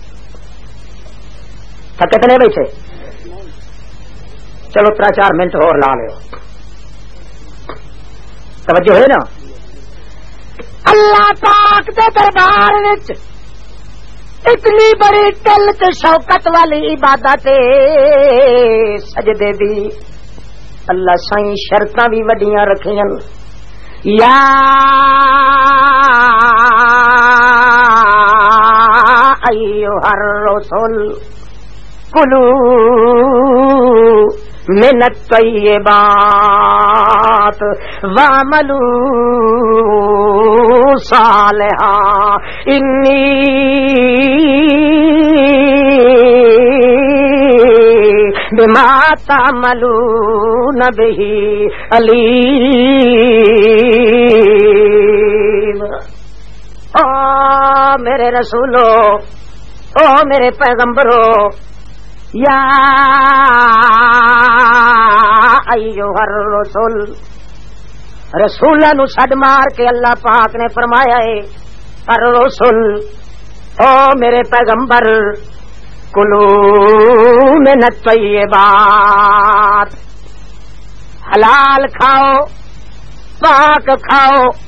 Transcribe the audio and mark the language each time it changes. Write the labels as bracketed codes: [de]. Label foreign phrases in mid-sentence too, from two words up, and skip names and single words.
[pa] تھکے تے نہیں بیٹھے چلو 3-4 منٹ اور لا لو توجہ ہے نا اللہ پاک دے دربار وچ اتنی بڑی دل تے شوقت والی عبادت سجدے دی اللہ سائیں شرطاں بھی وڈیاں رکھیاں یا [ar] ایھا الرسول کلو من الطیبات وعملوا صالحا انی بما تعملون به علیم [pa] او میرے رسولو او میرے پیغمبرو یا [ar] ایھا الرسول [pa] رسولاں نو چھڈ مار کے اللہ پاک نے فرمایا ہے الرسول او میرے پیغمبر [ar] کلو من الطیبات [pa] حلال کھاؤ پاک کھاؤ